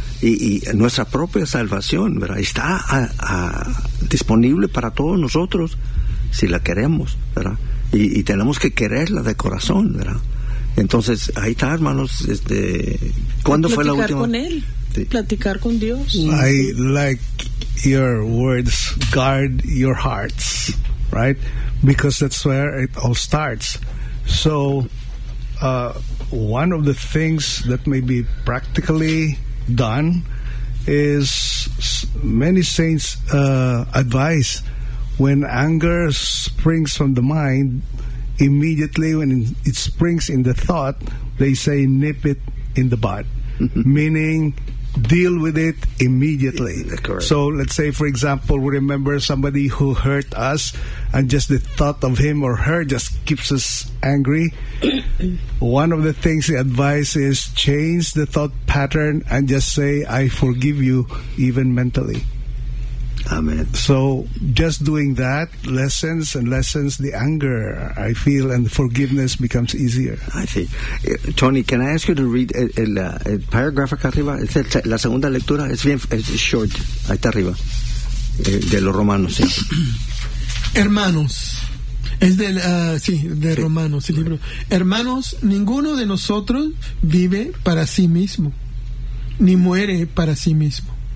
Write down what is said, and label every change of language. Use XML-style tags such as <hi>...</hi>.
<es>Y nuestra propia salvación, ¿verdad? Está disponible para todos nosotros si la queremos, ¿verdad? Y tenemos que quererla de corazón, ¿verdad? Entonces, ahí está, hermanos, ¿cuándo fue la última? Platicar con él, sí. platicar con Dios.</es> <en>I like your words, guard your hearts, right? Because that's where it all starts. So, one of the things that may be practically done is many saints' advice, when anger springs from the mind, immediately when it springs in the thought, they say nip it in the bud, meaning deal with it immediately. So let's say, for example, we remember somebody who hurt us and just the thought of him or her just keeps us angry. One of the things, the advice is change the thought pattern and just say, I forgive you, even mentally. Amen. So just doing that lessens and lessens the anger, I feel, and forgiveness becomes easier. I see. Tony, can I ask you to read el paragraph</en> <es>acá arriba? La segunda lectura es bien, es short, ahí está arriba, de los romanos. ¿Sí? Hermanos, es del, sí, de sí. romanos, el libro. Hermanos, ninguno de nosotros vive para sí mismo, ni muere para sí mismo.</es>